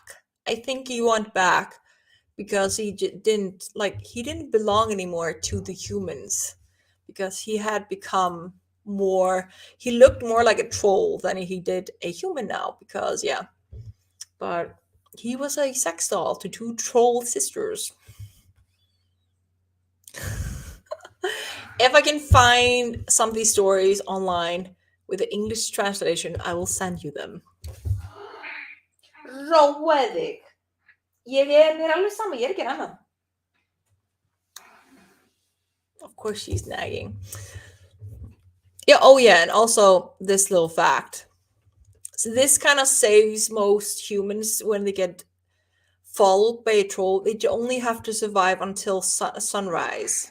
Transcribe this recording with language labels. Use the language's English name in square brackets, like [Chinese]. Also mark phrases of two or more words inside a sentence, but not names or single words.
[English] I think he went back because he didn't belong anymore to the humans, because he had become more, he looked more like a troll than he did a human now, because yeah, but he was a sex doll to two troll sisters. If I can find some of these stories online with the English translation, I will send you them. [Icelandic] Róið. Mér alveg sama, ég ekki annað. [English] Of course she's nagging. Yeah, oh yeah, and also this little fact. So this kind of saves most humans when they get followed by a troll. They only have to survive until sunrise.